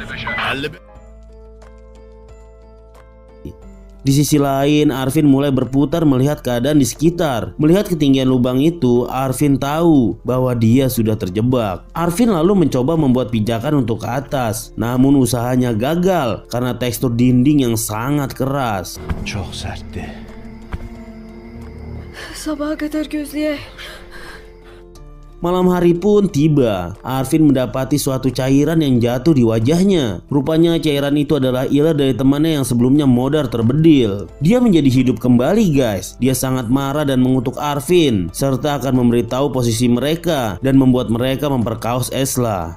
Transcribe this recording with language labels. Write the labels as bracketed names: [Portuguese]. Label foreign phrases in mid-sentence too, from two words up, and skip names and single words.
[Indonesian] Di sisi lain, Arvin mulai berputar melihat keadaan di sekitar. Melihat ketinggian lubang itu, Arvin tahu bahwa dia sudah terjebak. Arvin lalu mencoba membuat pijakan untuk ke atas. Namun usahanya gagal karena tekstur dinding yang sangat keras. [Turkish] Sabaha kadar gözleye. [Indonesian] Malam hari pun tiba. Arvin mendapati suatu cairan yang jatuh di wajahnya. Rupanya cairan itu adalah iler dari temannya yang sebelumnya modar terbedil. Dia menjadi hidup kembali guys. Dia sangat marah dan mengutuk Arvin serta akan memberitahu posisi mereka dan membuat mereka memperkaos Esla.